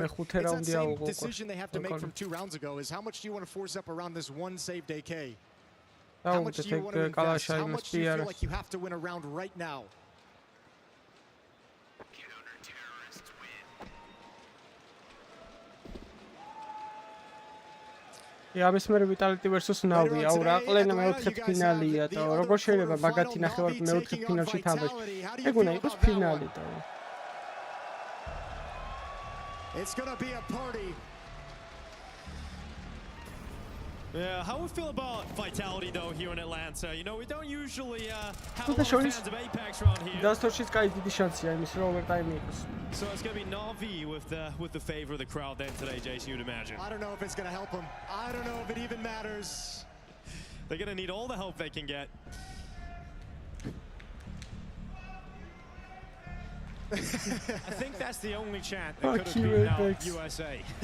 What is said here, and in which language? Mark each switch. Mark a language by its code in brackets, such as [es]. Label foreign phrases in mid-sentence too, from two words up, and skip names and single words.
[en] But it's that same decision they have to make from 2 rounds ago, is how much do you want to force up around this one saved AK? How much do you want to invest? How much do you feel like you have to win a round right now? Ja, [ka] ამის მერე Vitality versus Navi. აუ რა ყლენა მეოთხედ ფინალია და როგორ შეიძლება მაგათი ნახევარ მეოთხედ ფინალში თამაში. ეგ უნდა იყოს ფინალი და. [en] It's going to be a party. Yeah, how we feel about Vitality though here in Atlanta? You know, we don't usually have a lot of fans of Apex around here. [ka] Დასტორშიც კაი დიდი შანსია იმის რომ ოვერტაიმი იყოს. [en] So it's going to be Navi with the favor of the crowd then today, Jason, you'd imagine. I don't know if it's going to help them. I don't know if it even matters. They're going to need all the help they can get. I think that's the only chant that could have beaten out USA.